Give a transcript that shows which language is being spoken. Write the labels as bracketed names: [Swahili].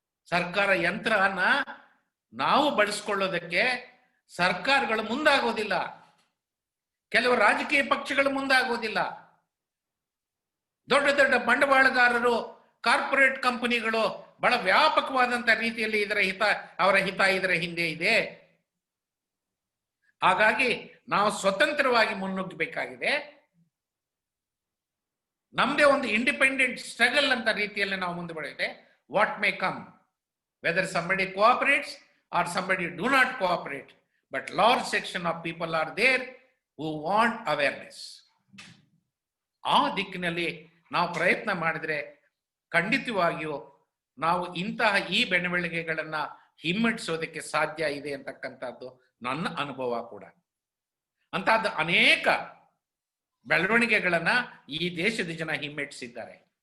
[Kannada] ಸರ್ಕಾರ ಯಂತ್ರನ ನಾವು ಬಳಸ್ಕೊಳ್ಳೋದಕ್ಕೆ ಸರ್ಕಾರಗಳು ಮುಂದಾಗೋದಿಲ್ಲ, ಕೆಲವು ರಾಜಕೀಯ ಪಕ್ಷಗಳು ಮುಂದಾಗೋದಿಲ್ಲ, ದೊಡ್ಡ ದೊಡ್ಡ ಬಂಡವಾಳಗಾರರು, ಕಾರ್ಪೊರೇಟ್ ಕಂಪನಿಗಳು ಬಹಳ ವ್ಯಾಪಕವಾದಂತ ರೀತಿಯಲ್ಲಿ ಅವರ ಹಿತ ಇದರ ಹಿಂದೆ ಇದೆ. ಹಾಗಾಗಿ ನಾವು ಸ್ವತಂತ್ರವಾಗಿ ಮುನ್ನುಗ್ಗಬೇಕಾಗಿದೆ. ನಮ್ದೇ ಒಂದು ಇಂಡಿಪೆಂಡೆಂಟ್ ಸ್ಟ್ರಗಲ್ ಅಂತ ರೀತಿಯಲ್ಲಿ ನಾವು ಮುಂದೆ ಬರುತ್ತೆ. [English] What may come, whether somebody cooperates or somebody do not cooperate, but large section of people are there who want awareness. [Kannada] ಆ ದಿಕ್ಕಿನಲ್ಲಿ ನಾವು ಪ್ರಯತ್ನ ಮಾಡಿದ್ರೆ ಖಂಡಿತವಾಗಿಯೂ ನಾವು ಇಂತಹ ಈ ಬೆಳವಣಿಗೆಗಳನ್ನ ಹಿಮ್ಮೆಟ್ಟಿಸೋದಕ್ಕೆ ಸಾಧ್ಯ ಇದೆ ಅಂತಕ್ಕಂಥದ್ದು ನನ್ನ ಅನುಭವ ಕೂಡ. ಅಂತಹದ್ದು ಅನೇಕ ಬೆಳವಣಿಗೆಗಳನ್ನ ಈ ದೇಶದ ಜನ ಹಿಮ್ಮೆಟ್ಟಿಸಿದ್ದಾರೆ.